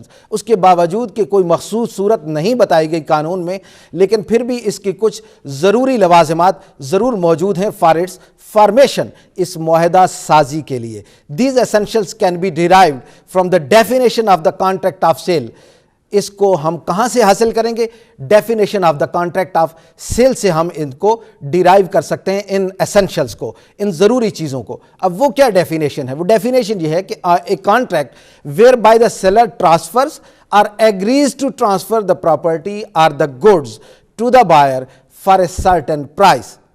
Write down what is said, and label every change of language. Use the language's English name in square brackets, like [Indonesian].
[Urdu] اس کے باوجود کہ کوئی مخصوص صورت نہیں بتائی گئی قانون میں، لیکن پھر بھی اس کی کچھ ضروری لوازمات ضرور موجود ہیں [English] for its formation, [Urdu] اس معاہدہ سازی کے لیے. [English] These essentials can be derived from the definition of the contract of sale. [Urdu] اس کو ہم کہاں سے حاصل کریں گے؟ Definition of the contract of cell سے ہم ان کو ڈیرائیو کر سکتے ہیں، ان ایسنشلس کو، ان ضروری چیزوں کو. اب وہ کیا ڈیفینیشن ہے؟ وہ ڈیفینیشن یہ ہے کہ [English] A contract whereby the seller transfers or agrees to transfer the property or the goods to the buyer for a certain price.